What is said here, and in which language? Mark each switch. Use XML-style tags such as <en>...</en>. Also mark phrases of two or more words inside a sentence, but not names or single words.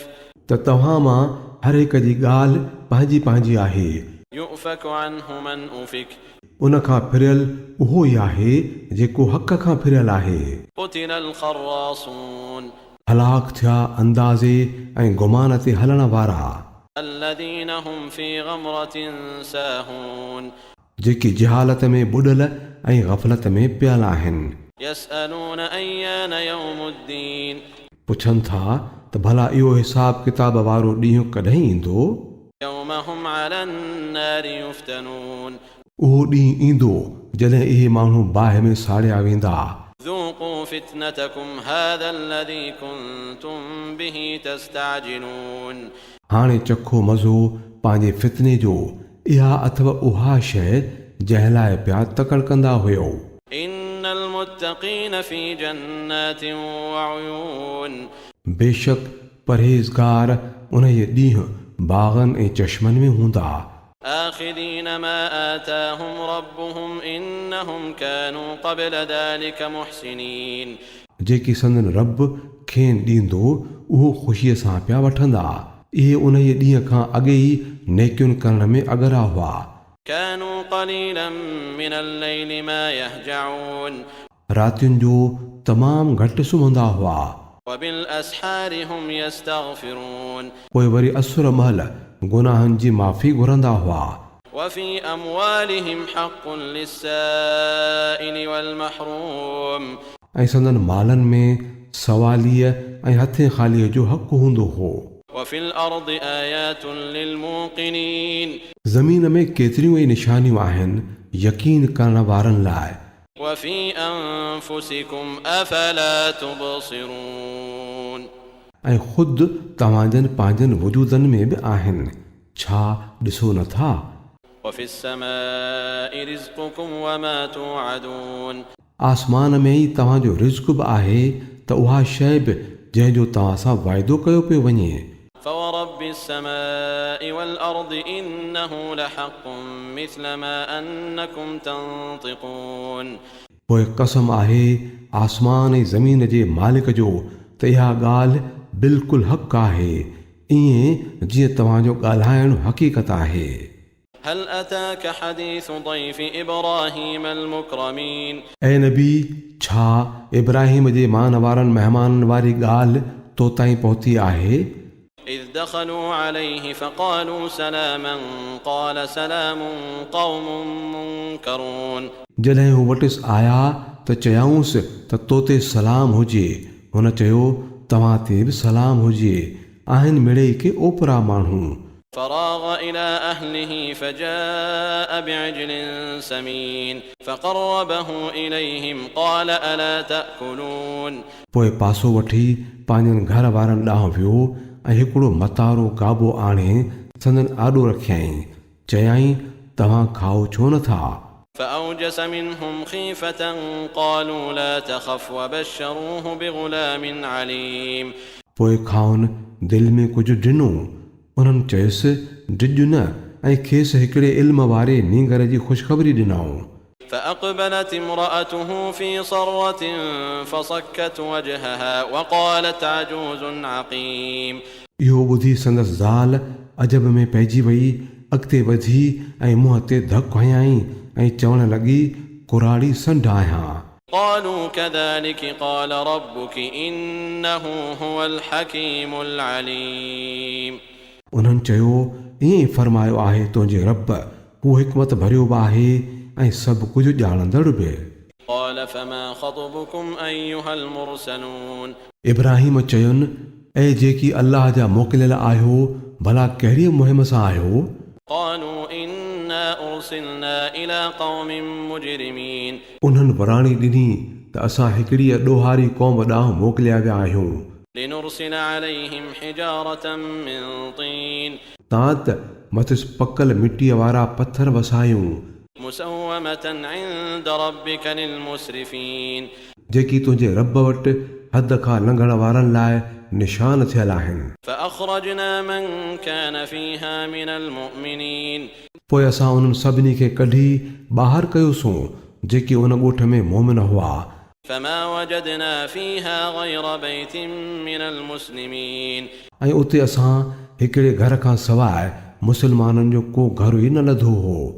<sd>त तव्हां मां हर हिक जी ॻाल्हि पंहिंजी पंहिंजी आहे।</sd> <ar>يؤفك عنه من أفك,</ar> <sd>उन खां फिरियल उहो ई आहे जेको हक़ खां फिरियल आहे।</sd> <ar>قتل الخراصون,</ar> <sd>हलाक थिया अंदाज़े ऐं गुमान ते हलण वारा,</sd> <ar>الذين هم في غمرة ساهون,</ar> <sd>जेकी जहालत में ॿुॾल ऐं ग़फ़लत में पियल आहिनि।</sd> <ar>يسألون أيان يوم الدين,</ar> <sd>पुछनि था त भला इहो हिसाब किताब वारो ॾींहुं कॾहिं ईंदो।</sd> <ar>يوم هم على النار يفتنون,</ar> <sd>उहो ॾींहुं ईंदो जॾहिं इहे माण्हू बाहि में साड़िया वेंदा।</sd> <ar>ذوقوا فتنتكم هذا الذي كنتم به تستعجلون,</ar> <sd>हाणे चखो मज़ो पंहिंजे फितने जो, इहा अथव उहा शइ जंहिं लाइ पिया तकड़ कंदा हुयो।</sd> <ar>إن المتقين في جنات وعيون,</ar> <sd>बेशक परहेज़गार उन जे ॾींहुं बाग़नि ऐं चश्मनि में हूंदा।</sd> <ar>آخذين ما آتاهم ربهم إنهم كانوا قبل ذلك محسنين,</ar> <sd>जेकी संदन रब खेनि ॾींदो उहो ख़ुशीअ सां पिया वठंदा। इहे उन जे ॾींहं खां अॻे ई नेकियुनि करण में अगरा हुआ।</sd> <ar>كانوا قليلا من الليل ما يهجعون,</ar> <sd>रातियुनि जो तमामु घटि सुम्हंदा हुआ।</sd> <ar>وبالأسحار هم يستغفرون,</ar> <sd>पोइ वरी असुर महल गुनाहनि जी माफ़ी घुरंदा हुआ।</sd> <ar>وفي أموالهم حق للسائل والمحروم,</ar> <sd>ऐं संदन मालनि में सवालीअ ऐं हथे ख़ालीअ जो हक़ हूंदो हो।</sd> <ar>وفي الأرض آيات للموقنين,</ar> <sd>ज़मीन में केतिरियूं ई निशानियूं आहिनि यकीन करण वारनि लाइ।</sd> <ar>وفي أنفسكم أفلا تبصرون,</ar> <sd>ऐं ख़ुदि तव्हांजनि पंहिंजनि वजूदनि में बि आहिनि, छा ॾिसो नथा।</sd> <ar>وفي السماء رزقكم وما توعدون,</ar> <sd>आसमान में ई तव्हांजो रिज़्क़ बि आहे त उहा शइ बि जंहिंजो तव्हां सां वाइदो कयो पियो वञे।</sd> <ar>فورب السماء والأرض إنه لحق مثل ما أنكم تنطقون,</ar> <sd>पोइ कसम आहे आसमान ऐं ज़मीन जे मालिक जो त इहा ॻाल्हि बिल्कुलु हक़ आहे, ईअं जीअं तव्हांजो ॻाल्हाइणु हक़ीक़त आहे।</sd> <ar>هل أتاك حديث ضيف إبراهيم المكرمين,</ar> <sd>ऐं नबी छा इब्राहिम जे मान वारनि महिमाननि वारी ॻाल्हि तो ताईं पहुती आहे।</sd> <ar>إذ دخلوا عليه فقالوا سلاما قال سلام قوم منكرون,</ar> <sd>जॾहिं हू वटिसि आया त चयाऊंसि त तो ते सलाम हुजे। हुन चयो तव्हां ते बि सलाम हुजे, आहिनि मिड़े के ओपरा माण्हू।</sd> <ar>فراغ إلى أهله فجاء بعجل سمين فقربه إليهم قال ألا تأكلون,</ar> <sd>पोइ पासो वठी पंहिंजनि घर वारनि ॾांहुं वियो ऐं हिकिड़ो मतारो गाबो आणे संदन आॾो रखियईं, चयाईं तव्हां खाओ छो नथा।</sd> <ar>فأوجس منهم خيفة قالوا لا تخف وبشروه بغلام عليم,</ar> <sd>पोइ खाउन दिलि में कुझु ॾिनो, उन्हनि चयुसि डिॼ न, ऐं खेसि हिकिड़े इल्म वारे नींगर जी ख़ुशख़बरी ॾिनऊं।</sd> <ar>فأقبلت امرأته في صرة فصكت وجهها وقالت عجوز عقيم,</ar> <sd>इहो ॿुधी संदसि ज़ाल अजब में पइजी वई, अॻिते वधी ऐं मुंहं ते धकु हयाईं ऐं चवण लॻी कुराड़ी संढ आहियां।</sd> <ar>قالوا كذلك قال ربك إنه هو الحكيم العليم,</ar> <sd>उन्हनि चयो ईअं ई फरमायो आहे तुंहिंजे रब, हू हिकमत भरियो बि आहे ऐं सभु कुझु ॼाणंदड़ बि।</sd> <ar>قال فما خطبكم أيها المرسلون</ar> <sd>इब्राहिम चयुनि, ऐं जेकी अल्लाह जा मोकिलियल आहियो, भला कहिड़ी मुहिम सां आहियो?</sd> <ar>قالوا إنا أرسلنا إلى قوم مجرمين</ar> <sd>उन्हनि वराणी ॾिनी त असां हिकिड़ी ॾोहारी क़ौम ॾांहुं मोकिलिया विया आहियूं,</sd> <ar>لنرسل عليهم حجارة من طين</ar> <sd>तां त मथिस पकल मिटीअ वारा पथर वसायूं,</sd> <ar>مسومة عند ربك للمسرفين</ar> <sd>जेकी तुंहिंजे रब वटि हद खां लंघण वारनि लाइ निशान थियल आहिनि।</sd> <ar>فأخرجنا من كان فيها من المؤمنين</ar> <sd>पोइ असां उन्हनि सभिनी खे कढी ॿाहिरि कयोसीं जेके उन ॻोठ में मोमिन हुआ।</sd> <ar>فما وجدنا فيها غير بيت من المسلمين</ar> <sd>ऐं उते असां हिकिड़े घर खां सवाइ मुस्लमाननि जो को घर ई न लधो हो।</sd>